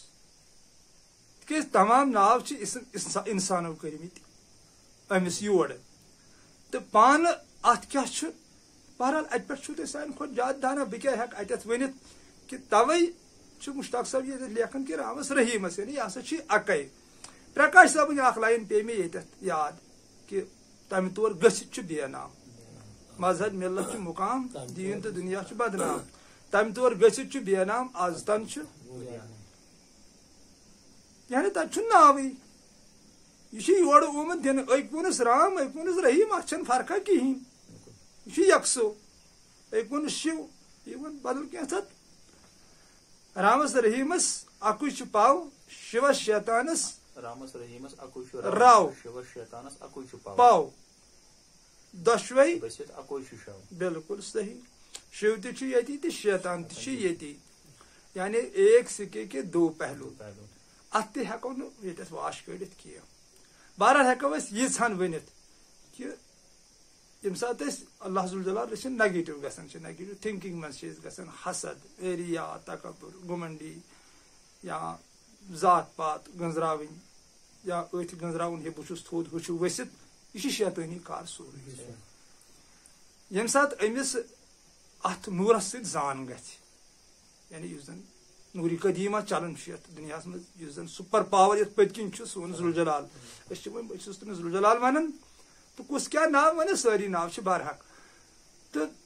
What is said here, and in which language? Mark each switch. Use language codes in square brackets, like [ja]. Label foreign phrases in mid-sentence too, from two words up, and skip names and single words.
[ks] تِکیٛازِ تمام ناو چھِ انسانو کٔرمٕتۍ أمِس یورٕ تہٕ پانہٕ اتھ کیٛاہ چھُ. بہرحال اتہِ پٮ۪ٹھ چھُو تُہۍ سانہِ کھۄتہٕ زیادٕ دانا. بہٕ کیٛاہ ہٮ۪کہٕ اتٮ۪تھ ؤنِتھ کہ توے چھُ مشتاق صٲب ییٚتٮ۪تھ لیکھان کہ رامس رحیمس یعنی یہ ہسا چھُ اکے. پرکاش صٲبٕنۍ اکھ لایِن پے مےٚ ییٚتٮ۪تھ یاد کہِ تَمہِ طور گٔژھِتھ چھُ بے نام مذہب مِلت چھُ مُقام دیٖن تہٕ دُنیا چھُ بدنام تَمہِ طور گٔژھِتھ چھُ بے نام آز تن چھُ یعنی تَتہِ چھُنہٕ ناوٕے یہ یور آمت دن اک وونس رام اک وونس رحیم اتھ چھنہٕ فرقا کہین یہ یکسو اک وونس شیو یہ ون بدل کینٛژھا رامس رحیمس اکُے چھُ پاو شیوس شیطانس رامس رحیمس اکُے چھُ راو شیوس شیطانس اکُے چھُ پاو دۄشوے گٔژھِتھ اکُے چھُ شو بالکل صحیح شیو تہِ چھُ ییٚتی تہٕ شیطان تہِ چھُ ییٚتی یعنی [ur] ایک سکے کے دو پہلو [ks] اتھ تہِ ہیٚکو نہٕ ییٚتٮ۪تھ واش کٔڑِتھ کینٛہہ بہرحال ہیٚکو أسۍ ییٖژہن ؤنِتھ کہِ ییٚمہِ ساتہٕ أسۍ اللہ ذوالجلال أسۍ چھِ نگیٹِو گژھان چھِ [en] negative thinking [ks] منٛز چھِ أسۍ گژھان حسد ایریا تکبر گُمنڈی یا ذات پات گنٛزراوٕنۍ یا أتھۍ گنٛزراوُن ہے بہٕ چھُس تھوٚد ہُہ چھُ ؤسِتھ یہِ چھِ شیطٲنی کار سورُے ییٚمہِ ساتہٕ أمِس اتھ نوٗرس سۭتۍ زان گژھِ یعنی یُس زن نوٗرِ قدیٖمہ چلان چھُ یتھ دُنیاہس منٛز یُس زن [en] super power [ks] یتھ پٔتۍ کِنۍ چھُ سون ذوالجلال أسۍ چھِ وۄنۍ بہٕ چھُس تٔمِس ذوالجلال ونان تہٕ کُس کیٛاہ ناو ونس سٲری ناو چھِ برحق تہٕ